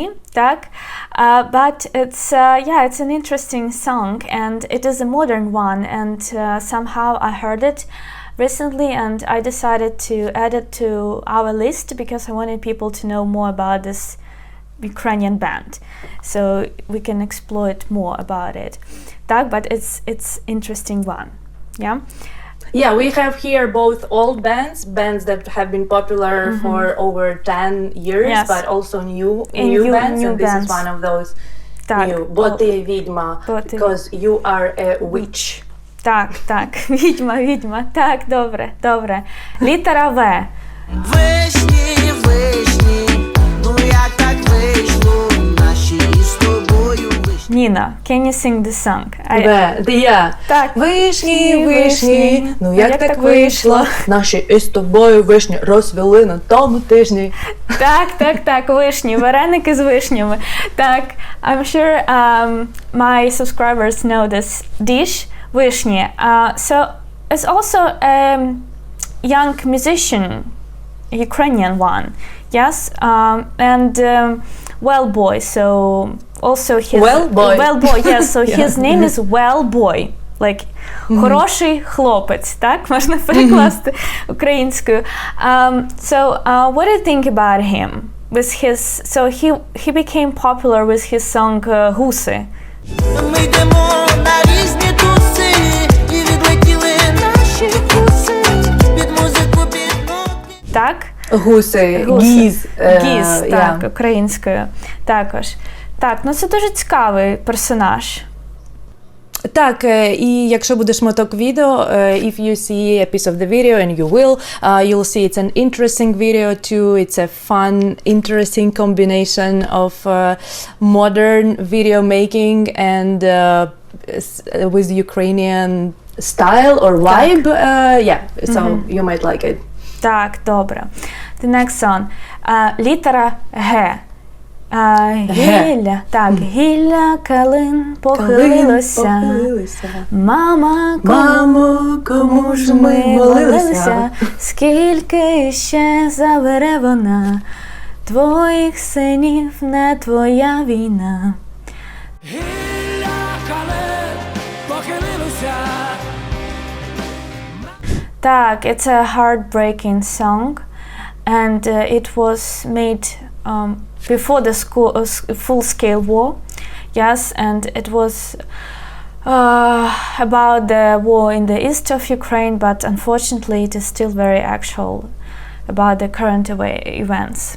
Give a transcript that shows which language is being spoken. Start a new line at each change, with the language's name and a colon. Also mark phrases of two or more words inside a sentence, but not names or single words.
English: Так, but it's an interesting song, and it is a modern one, and somehow I heard it recently, and I decided to add it to our list because I wanted people to know more about this Ukrainian band, so we can exploit more about it. Так, but it's interesting one. Yeah, we have here both old bands that have been popular for over 10 years, yes. But also new bands, and this is one of those new.
Ukrainian: Бо ти відьма,
English: because you are a witch.
Ukrainian: Так, відьма. Так, добре. Літера В. Вишні, ну як так вийшло, наші з тобою вишні.
English: Nina, can you sing the song?
Ukrainian: Так. Вишні, ну як так вийшло, наші із тобою вишні розвели на тому тижні. Так, вишні, вареники з вишнями. Так,
English: I'm sure my subscribers know this dish. Vishny. So it's also a young musician, Ukrainian one, yes, and well boy. So also his Well boy, yes. So his name is Well Boy. Like
Ukrainian: хороший хлопець, так? Можна перекласти українською.
English: So, what do you think about him? With his, so he became popular with his song Гуси.
Ukrainian: Ми йдемо на різні туси, і відлетіли наші вуси, під музику, під ноти. Так? Гуси, гіз. Гіз, так, українською також. Так, ну це дуже цікавий персонаж. Так, і якщо буде шматок відео,
English: if you see a piece of the video, and you will, you'll see it's an interesting video too. It's a fun, interesting combination of modern video making and with Ukrainian style or vibe. Yeah, so you might like it.
Ukrainian: Так, добре.
English: The next song.
Ukrainian: Літера Г. Гілля, так, гілля калин похилилося. Мамо, кому ж ми молилися? Скільки ще забере вона? Твоїх синів не твоя війна. Гілля калин похилилося. Так,
English: it's a heartbreaking song, and it was made before the full-scale war, yes, and it was about the war in the east of Ukraine, but unfortunately it is still very actual about the current events.